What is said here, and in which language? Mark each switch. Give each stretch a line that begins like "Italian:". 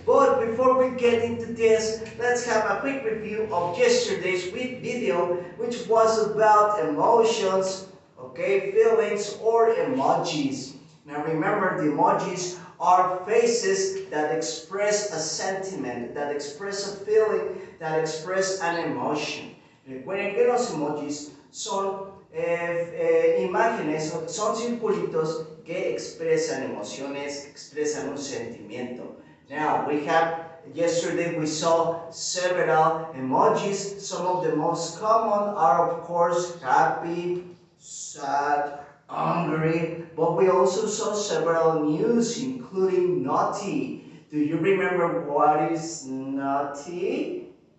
English: But before we get into this, let's have a quick review of yesterday's video, which was about emotions, okay, feelings, or emojis. Now remember, the emojis are faces that express a sentiment, that express a feeling, that express an emotion.
Spanish: Recuerden que los emojis son imágenes, son circulitos que expresan emociones, expresan un sentimiento.
English: Now yesterday we saw several emojis. Some of the most common are of course happy, sad, angry, but we also saw several news, including naughty. Do you remember what is naughty?